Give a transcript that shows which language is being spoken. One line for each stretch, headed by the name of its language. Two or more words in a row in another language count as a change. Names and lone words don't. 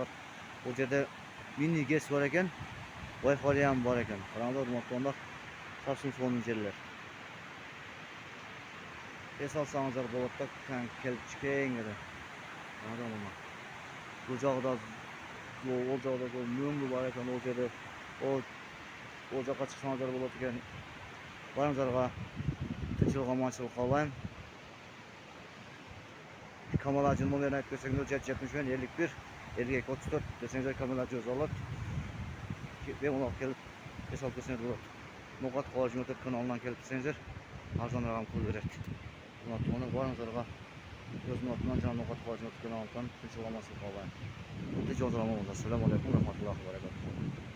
Kyrgyz: Бул жерде мини гэс бар экен,
English: Wi-Fi ham
Kyrgyz: бар экен. Караңыздар, урматтуулар, совсем сонун жерлер. Эс алсаңыздар болот да, келип чыкеңер. Бул жагда ол жагда мөңгү бар экен, ол жерде ол жакка чыксаңыздар болот экен. Барыңыздарга тынччылык, аманчылык каалайм. Камал ажынын номерин айтып берсеңиздер, 771 51 34 десеңиздер Камал ажы өзү алат. Бегунак келип эс алып келсеңиздер болот. No'qat Qarshi Motorkanalынан келип десеңиздер, арзаныраак кылып берет. Ошондуктан барыңыздарга өзүмдүн атымдан жана No'qat Qarshi Motorkanalынан тынччылык, аманчылык каалайм. Тынч болуңуздар, аман болуңуздар.
Arabic: السلام عليكم، رحمة الله وبركاته.